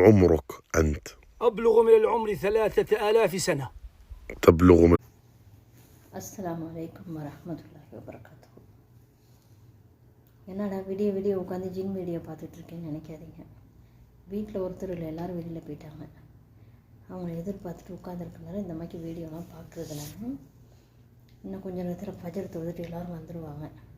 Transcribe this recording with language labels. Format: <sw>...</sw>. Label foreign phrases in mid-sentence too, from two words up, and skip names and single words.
<ar>عمرك أنت؟ أبلغ من العمر 3000 سنة. تبلغ من السلام عليكم ورحمة الله وبركاته.</ar> <ta>என்னடா விடிய உட்காந்து ஜின் வீடியோ பார்த்துட்ருக்கேன்னு நினைக்காதீங்க. வீட்டில் ஒருத்தர் இல்லை, எல்லோரும் வெளியில் போயிட்டாங்க. அவங்கள எதிர்பார்த்துட்டு உட்காந்துருக்கனால இந்த மாதிரி வீடியோலாம் பார்க்குறதுல இன்னும் கொஞ்சம் நேரத்தில் ஃபஜர் தொழுதுட்டு எல்லோரும் வந்துடுவாங்க.</ta>